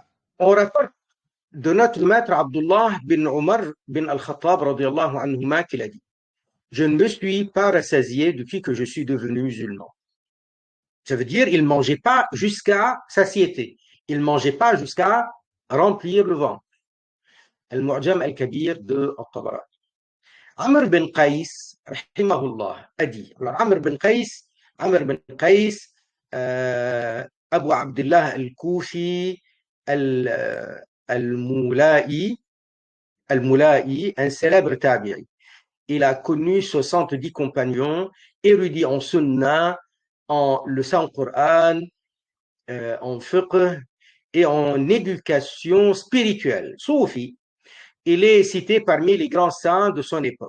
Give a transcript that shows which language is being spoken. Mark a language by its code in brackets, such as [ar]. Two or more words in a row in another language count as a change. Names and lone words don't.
[fr] On rapporte de notre maître Abdullah bin Omar bin Al-Khattab [ar] رضي الله عنهما [fr] qu'il a dit je ne me suis pas rassasié depuis que je suis devenu musulman. Ça veut dire il ne mangeait pas jusqu'à satiété. Il ne mangeait pas jusqu'à remplir le ventre. Al-Mu'jam al-Kabir de Al-Tabarani. Amr bin Qais, rahimahullah, a dit. Alors, Amr bin Qais, Abu Abdullah al-Koufi, al-Moula'i, un célèbre tabi'i. Il a connu 70 compagnons, érudits en sunna, en le Saint-Coran, en fiqh et en éducation spirituelle. Soufi, il est cité parmi les grands saints de son époque.